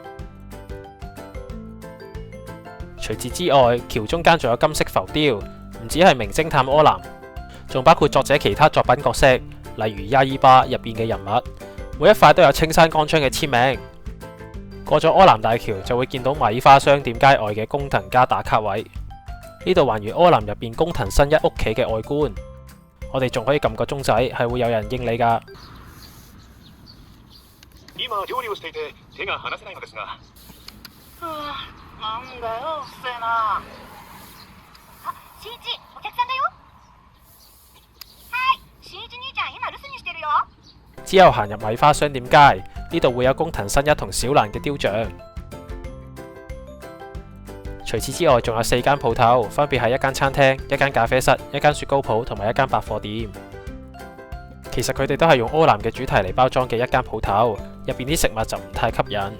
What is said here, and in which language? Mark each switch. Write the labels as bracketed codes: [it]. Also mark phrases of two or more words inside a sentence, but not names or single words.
[yue] 除此之外，橋中間仲有金色浮雕，唔止係名偵探柯南，仲包括作者其他作品角色，例如亞爾巴入邊嘅人物。每一塊都有青山剛昌嘅簽名。過咗柯南大橋就會見到米花商店街外嘅工藤家打卡位，呢度還原柯南入邊工藤新一屋企嘅外觀。我哋仲可以撳個鐘仔，係會有人應你噶。 [ja] 今料理をしていて手が離せないのですが。なんだよ、うっせえな。あ、新一、お客さんだよ。はい、新一兄ちゃん今留守にしてるよ。 [yue] 之後行入米花商店街，呢度會有工藤新一同小蘭嘅雕像。除此之外，仲有4間鋪頭，分別係一間餐廳、一間咖啡室、一間雪糕鋪同埋一間百貨店。其實佢哋都係用柯南嘅主題嚟包裝嘅一間鋪頭，入邊啲食物就唔太吸引。